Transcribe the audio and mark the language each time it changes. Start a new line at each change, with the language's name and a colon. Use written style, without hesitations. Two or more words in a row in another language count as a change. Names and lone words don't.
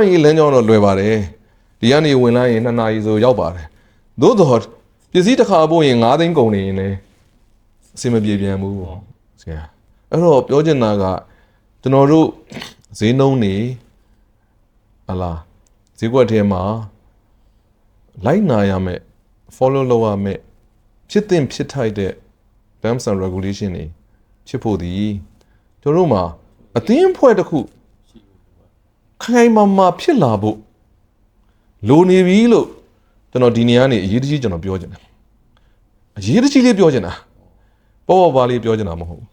Burmese: ရေးလမ်းကြောင်းတော့လွယ်ပါတယ်ဒီကနေဝင်လာရင်2နာရီဆိုရောက်ပါတယ်သို့တော့ပစ္စည်းတစ်ခါပို့ရင်9သိန်းကုန်နေရင်လည်းအဆ င်မပြေပြန်ဘူးပေါ့ဆရာအဲ့တော့ပြောချင်တာကကျွန်တော်တို့ဈေးနှုန်းနေဟလာဈေးကွက် ထဲမှာလိုက်နာရမယ် follow လုပ်ရမယ်ဖြစ်သင့်ဖြစ်ထိုက်တဲ့
English: terms and regulation
Burmese: တွေဖြစ်ဖို့ဒီကျွန်တော်တို့မှာအသင်းအဖွဲ့တစ်ခုခိုင်မာဖြစ်လာဖို့လိုနေပြီလို့ကျွန်တော်ဒီနေရာနေအရေးတကြီးကျွန်တော်ပြောချင်တယ်အရေးတကြီးလေးပြောချင်တာပေါ့ပါလေးပြောချင်တာမဟုတ်ဘူး